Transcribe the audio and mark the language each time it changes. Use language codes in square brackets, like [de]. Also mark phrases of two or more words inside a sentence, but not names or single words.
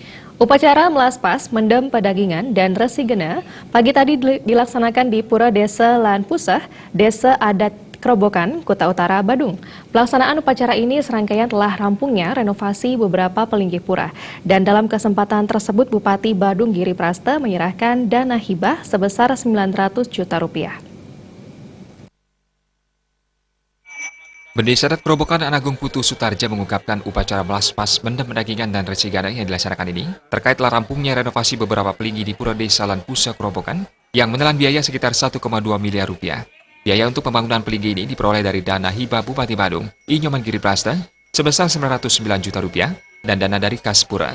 [id] Upacara melaspas, mendem pedagingan, dan resi gena pagi tadi dilaksanakan di Pura Desa Lan Pusah, Desa Adat Kerobokan, Kuta Utara, Badung. Pelaksanaan upacara ini serangkaian telah rampungnya renovasi beberapa pelinggih pura. Dan dalam kesempatan tersebut Bupati Badung Giri Prasta menyerahkan dana hibah sebesar 900 juta rupiah. Bendesa Adat Kerobokan Agung Putu Sutarja mengungkapkan upacara melaspas, mendem pedagingan dan resi gana yang dilaksanakan ini terkait telah rampungnya renovasi beberapa pelinggih di Pura Desa Lan Pusah Kerobokan yang menelan biaya sekitar 1,2 miliar rupiah. Biaya untuk pembangunan pelinggih ini diperoleh dari dana hibah Bupati Badung, I Nyoman Giri Prasta, sebesar 909 juta rupiah dan dana dari kas Pura.